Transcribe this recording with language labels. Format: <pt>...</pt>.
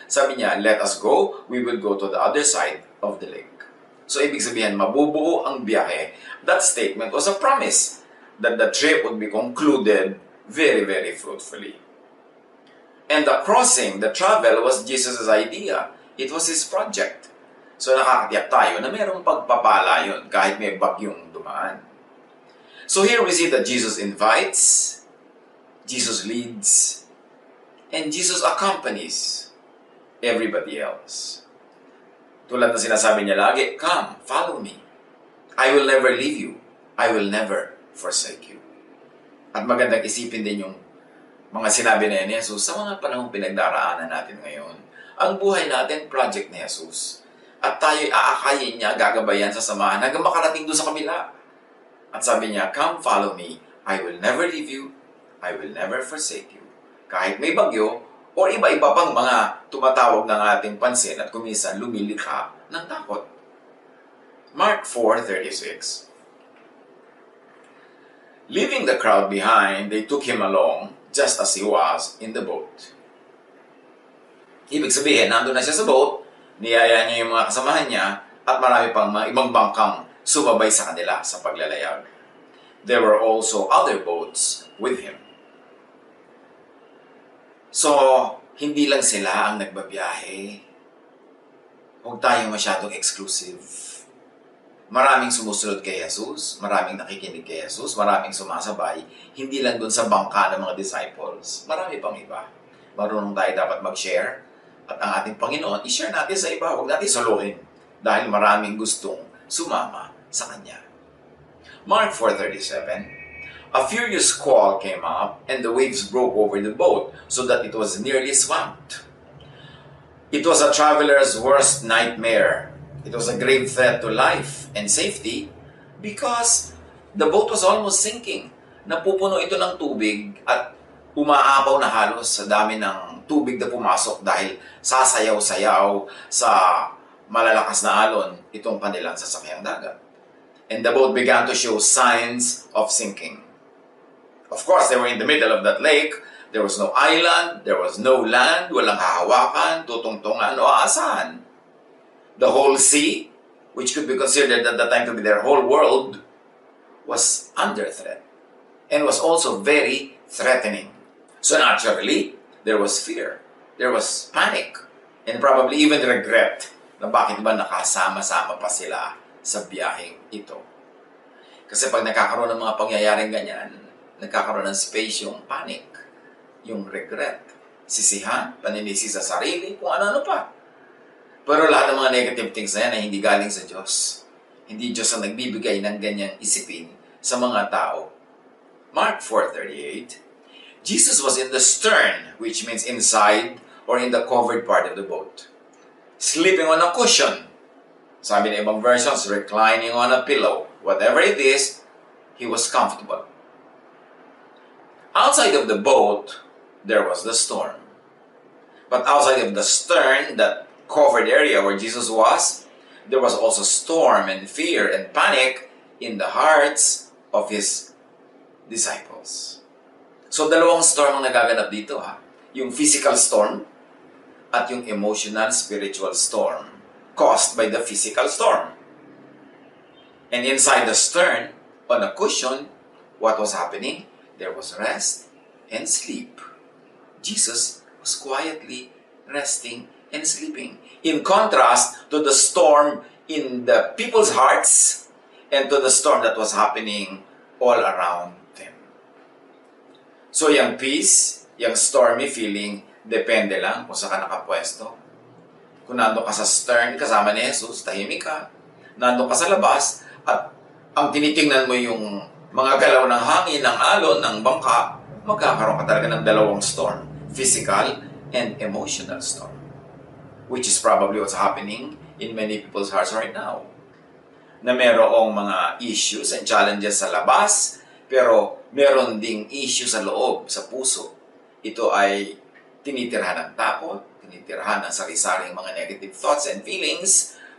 <tl>Sabi niya,</tl> <en>let us go, we will go to the other side of the lake.</en> <tl>So, ibig sabihin, mabubuo ang biyahe.</tl> <en>That statement was a promise that the trip would be concluded very, very fruitfully. And the crossing, the travel, was Jesus' idea. It was His project.</en> <tl>So, nakakatiyak tayo na mayroong pagpapala yun kahit may bagyong dumaan.</tl> <en>So, here we see that Jesus invites, Jesus leads, and Jesus accompanies everybody else.</en> <tl>Tulad na sinasabi niya lagi,</tl> <en>"Come, follow me. I will never leave you. I will never forsake you."</en> <tl>At magandang isipin din yung mga sinabi na ni Jesus sa mga panahong pinagdaraanan natin ngayon. Ang buhay natin, project ni Jesus. At tayo'y aakayin niya, gagabayan sa samahan hanggang makarating doon sa kabila. At sabi niya,</tl> <en>"Come, follow me. I will never leave you. I will never forsake you."</en> <tl>Kahit may bagyo, o iba-iba pang mga tumatawag ng ating pansin at kuminsan lumilikha ng takot.</tl> <en>Mark 4:36. Leaving the crowd behind, they took him along just as he was in the boat.</en> <tl>Ibig sabihin, nandun na siya sa</tl> <en>boat,</en> <tl>Niyaya niya yung mga kasamahan niya at marami pang mga ibang bangkang sumabay sa kanila sa paglalayag.</tl> <en>There were also other boats with him.</en> <tl>So, hindi lang sila ang nagbabiyahe. Huwag tayong masyadong exclusive. Maraming sumusunod kay Jesus, maraming nakikinig kay Jesus, maraming sumasabay, hindi lang dun sa bangka ng mga disciples. Marami pang iba. Marunong tayo dapat mag-share at ang ating Panginoon, i-share natin sa iba, huwag natin solohin dahil maraming gustong sumama sa Kanya.</tl> <en>Mark 4:37. A furious squall came up and the waves broke over the boat so that it was nearly swamped. It was a traveler's worst nightmare. It was a grave threat to life and safety because the boat was almost sinking.</en> <tl>Napupuno ito ng tubig at umaapaw na halos sa dami ng tubig na pumasok dahil sasayaw-sayaw sa malalakas na alon itong kanilang sasakyang dagat.</tl> <en>And the boat began to show signs of sinking. Of course, they were in the middle of that lake. There was no island, there was no land,</en> <tl>walang hahawakan, tutungtungan o aasahan.</tl> <en>The whole sea, which could be considered at that time to be their whole world, was under threat and was also very threatening. So naturally, there was fear, there was panic, and probably even regret</en> <tl>na bakit ba nakasama-sama pa sila sa biyaheng ito. Kasi pag nagkakaroon ng mga pangyayaring ganyan, nagkakaroon ng space yung panic, yung regret, sisihan, paninisi sa sarili, kung ano-ano pa. Pero lahat ng mga negative things na yan ay hindi galing sa Diyos. Hindi Diyos ang nagbibigay ng ganyang isipin sa mga tao.</tl> <en>Mark 4:38. Jesus was in the stern, which means inside or in the covered part of the boat, sleeping on a cushion.</en> <tl>Sabi ng ibang</tl> <en>versions, reclining on a pillow. Whatever it is, he was comfortable. Outside of the boat, there was the storm. But outside of the stern, that covered area where Jesus was, there was also storm and fear and panic in the hearts of his disciples.</en> <tl>So dalawang storm ang nagaganap dito ha.</tl> <en>Yung physical storm at yung emotional, spiritual storm caused by the physical storm. And inside the stern, on a cushion, what was happening? There was rest and sleep. Jesus was quietly resting and sleeping. In contrast to the storm in the people's hearts and to the storm that was happening all around them.</en> <tl>So yung peace, yung stormy feeling, depende lang kung saan ka nakapwesto. Kung nandun ka sa stern, kasama ni Jesus, tahimik ka. Nandun ka sa labas, at ang tinitingnan mo yung mga galaw ng hangin, ng alon, ng bangka, magkakaroon ka talaga ng dalawang storm.</tl> <en>Physical and emotional storm. Which is probably what's happening in many people's hearts right now.</en> <tl>Na merong mga</tl> <en>issues and challenges</en> <tl>sa labas, pero meron ding issue sa loob, sa puso. Ito ay tinitirhan ng takot, tinitirhan ng sari-saring mga</tl> <en>negative thoughts and feelings.</en>